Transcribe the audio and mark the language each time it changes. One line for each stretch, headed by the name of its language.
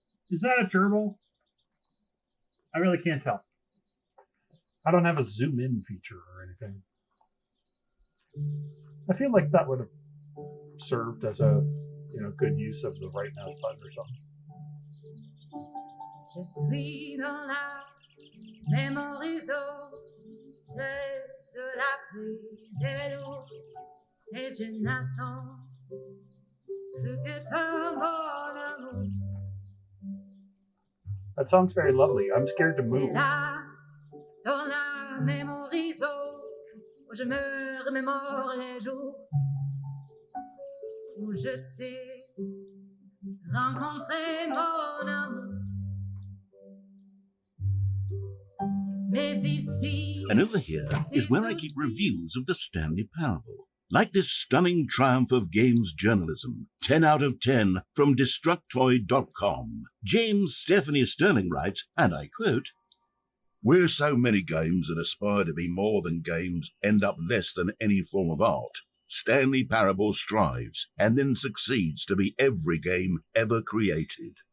English: Is that a gerbil? I really can't tell. I don't have a zoom in feature or anything. I feel like that would have served as a good use of the right mouse button or something.
French: Je suis dans la même horizon, c'est la pluie des loups, et je n'attends plus que toi, mon amour.
English: That song's very lovely. I'm scared to move.
French: Dans la même horizon, où je me remémore les jours où je t'ai rencontré, mon amour.
English: And over here is where I keep reviews of the Stanley Parable. Like this stunning triumph of games journalism, 10 out of 10 from Destructoid.com. James Stephanie Sterling writes, and I quote, "Where so many games that aspire to be more than games end up less than any form of art, Stanley Parable strives and then succeeds to be every game ever created."